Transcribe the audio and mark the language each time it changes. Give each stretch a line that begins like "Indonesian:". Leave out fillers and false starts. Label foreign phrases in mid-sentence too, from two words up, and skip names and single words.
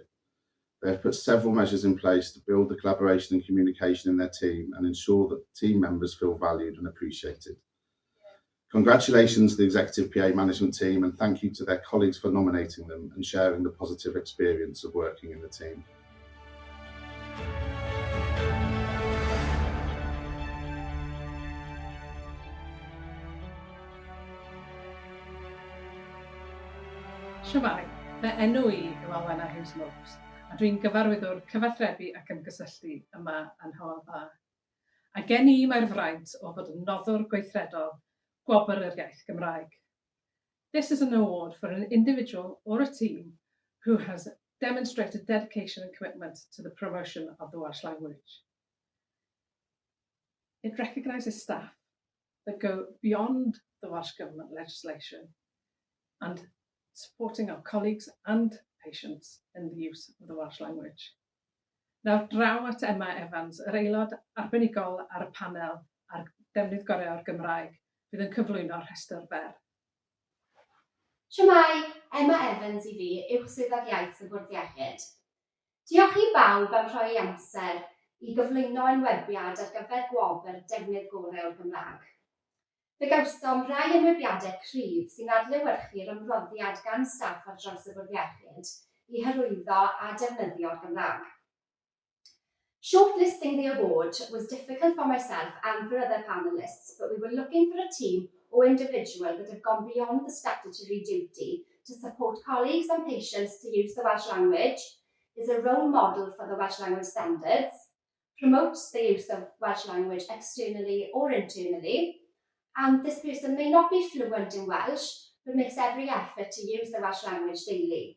English: They have put several measures in place to build the collaboration and communication in their team and ensure that team members feel valued and appreciated. Congratulations to the executive PA management team, and thank you to their colleagues for nominating them and sharing the positive experience of working in the team.
Welsh: Shwmai, fy enw I yw Alwena Hughes Mopes, a dwi'n gyfarwyddwr cyfathrebu ac ymgysylltu yma yn Hywel Dda. A gen I mae'r fraint o fod yn noddwr gweithredol gwobr yr iaith Gymraeg.
English: This is an award for an individual or a team who has demonstrated dedication and commitment to the promotion of the Welsh language. It recognises staff that go beyond the Welsh Government legislation and supporting our colleagues and patients in the use of the Welsh language.
Welsh: Nawr draw at Emma Evans, yr aelod arbenigol ar y panel ar defnydd gorau o'r Gymraeg, fydd yn cyflwyno'r rhestr fer. Shwmai, Emma Evans I fi, uwchswyddog iaith y Bwrdd Iechyd. Diolch I bawb am rhoi amser I gyflwyno enwebiad ar gyfer gwobr defnydd gorau o'r Gymraeg. Fe gawsom rai enwebiadau cryf sy'n adlewyrchu'r ymroddiad gan staff ar draws y Bwrdd Iechyd I hyrwyddo a defnyddio'r Gymraeg.
English: Shortlisting the award was difficult for myself and for other panellists, but we were looking for a team or individual that have gone beyond the statutory duty to support colleagues and patients to use the Welsh language, is a role model for the Welsh language standards, promotes the use of Welsh language externally or internally, and this person may not be fluent in Welsh, but makes every effort to use the Welsh language daily.